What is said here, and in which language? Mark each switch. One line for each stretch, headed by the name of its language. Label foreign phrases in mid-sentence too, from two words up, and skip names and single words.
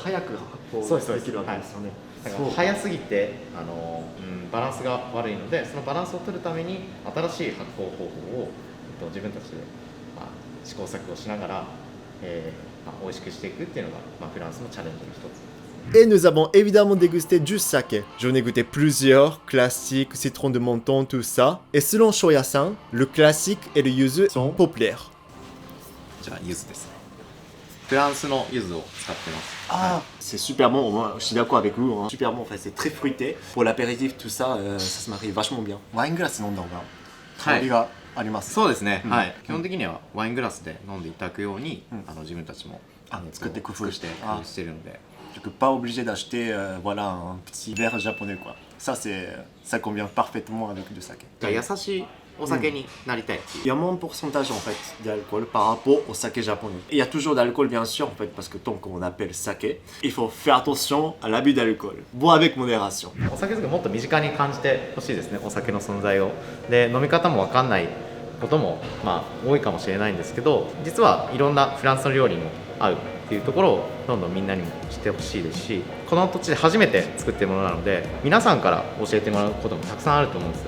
Japanese: じゃあ早く発酵できるわけですよね。だから早すぎてバランスが悪いので、そのバランスを取るために新しい発酵方法を、自分たちで、試行錯誤しながら、美味しくしていくっていうのが、フランスのチャレンジの一つ。
French: Et nous avons évidemment dégusté du saké. J'en ai goûté plusieurs, classiques, citron de menton, tout ça. Et selon Shoya-san, le classique et le yuzu sont populaires.
Japanese: こちら柚子ですね。フランスの柚子を使ってます。
French: Ah, c'est super bon, moi je suis d'accord avec vous, hein. Super bon, enfin c'est très fruité. Pour l'apéritif, tout ça, ça se marie vachement bien.
Japanese: ワイングラス飲んだ方が香りがあります。そうですね。はい。基本的にはワイングラスで飲んでいただくように、自分たちも作って工夫してるので。
French: Du coup, pas obligé d'acheter voilà, un petit verre japonais quoi. Ça convient parfaitement avec le saké.
Japanese: 優しいお酒になりたい。
French: Il y a moins de pourcentage en fait d'alcool par rapport au saké japonais. Et il y a toujours d'alcool bien sûr en fait parce que tant qu'on appelle saké, il faut faire attention à l'abus d'alcool. Bois avec modération.
Japanese: お酒作りもっと身近に感じてほしいですね。お酒の存在を。で飲み方も分かんないことも多いかもしれないんですけど、実はいろんなフランスの料理にも合うっていうところをどんどんみんなにも知ってほしいですし、この土地で初めて作ってるものなので皆さんから教えてもらうこともたくさんあると思うんですよ。